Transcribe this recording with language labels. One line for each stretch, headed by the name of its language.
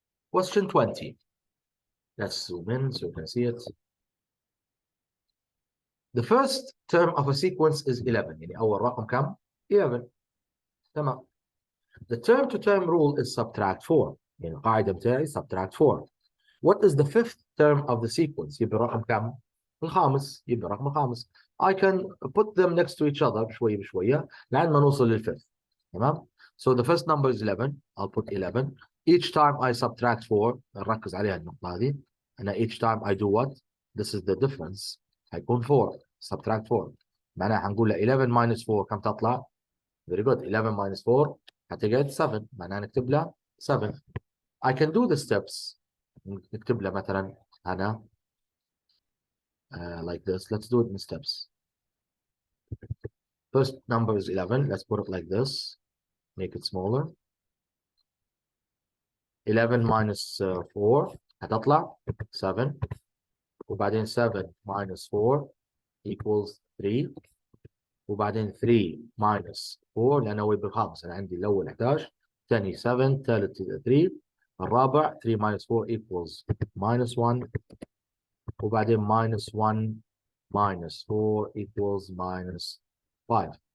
English: Question 20. Let's zoom in so you can see it. The first term of a sequence is 11.
Arabic: يعني أول رقم كم؟ 11. تمام.
English: The term to term rule is subtract 4.
Arabic: يعني القاعدة بتاعي subtract 4.
English: What is the fifth term of the sequence?
Arabic: يبقى الرقم كم؟ الخامس. يبقى الرقم الخامس.
English: I can put them next to each other
Arabic: بشوية بشوية لعند ما نوصل للfifth.
English: تمام؟ So the first number is 11. I'll put 11. Each time I subtract 4.
Arabic: نركز عليها النقطة هذه.
English: أنا each time I do what? This is the difference.
Arabic: هيكون 4.
English: Subtract 4.
Arabic: معناها هنقول له 11 minus 4 كم تطلع؟
English: Very good.
Arabic: 11 minus 4 هتقعد 7. معناها نكتب له
English: 7. I can do the steps.
Arabic: نكتب له مثلا أنا
English: like this. Let's do it in steps. First number is 11. Let's put it like this. Make it smaller.
Arabic: 11 minus 4 هتطلع 7.
English: وبعدين 7 minus 4 equals 3.
Arabic: وبعدين 3 minus 4 لأنه هو بالخامس. أنا عندي الأول 11 ثاني 7 ثالث 3 الرابع 3 minus 4 equals minus 1 وبعدين minus 1 minus 4 equals minus 5.